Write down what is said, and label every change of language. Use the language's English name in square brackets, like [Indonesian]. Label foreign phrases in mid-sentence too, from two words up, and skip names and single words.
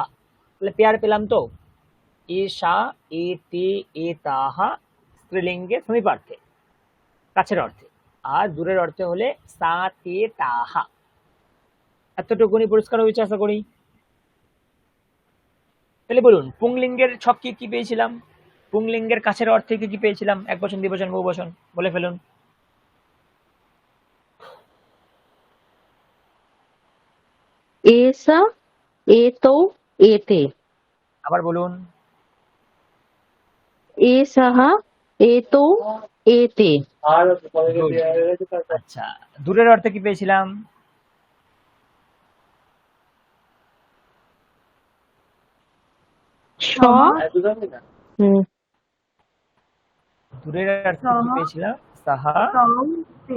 [Bangla] তাহলে পেয়ার পেলাম তো, [Sanskrit] এষা এতে এতাহা [Bangla] স্ত্রীলিঙ্গে সমীপার্থে, কাছের অর্থে, আর দূরের অর্থে হলে [Sanskrit] সা তে তাহা। [Bangla] এতটুকুনি পরিষ্কার হয়েছে আশা করি। তাহলে বলুন পুংলিঙ্গের ছক কি কি পেয়েছিলাম, পুংলিঙ্গের কাছের অর্থে কি কি পেয়েছিলাম, একবচন দ্বিবচন বহুবচন বলে ফেলুন। [Sanskrit] एषा एतौ एते [Bangla] আবার বলুন। [Sanskrit] एषः एतौ एते [English] Good. [Bangla] আচ্ছা, দূরের অর্থে কি পেয়েছিলাম, स হুম, দূরের অর্থে কি পেয়েছিলাম, সাহা [Sanskrit] তৌতে